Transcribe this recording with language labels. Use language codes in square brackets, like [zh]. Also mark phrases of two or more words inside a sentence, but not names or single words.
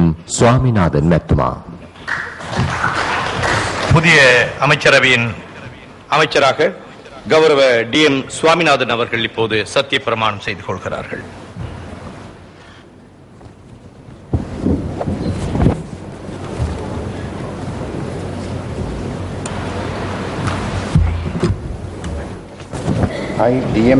[si] ස්වාමිනාදන් මැතිතුමා. [ta] புதிய அமைச்சரவையின் அமைச்சராக கௌரவ டி.எம். சுவாமிநாதன் அவர்கள் இப்போது சத்திய பிரமாணம் செய்து கொள்கிறார்கள். [en] I, D.M.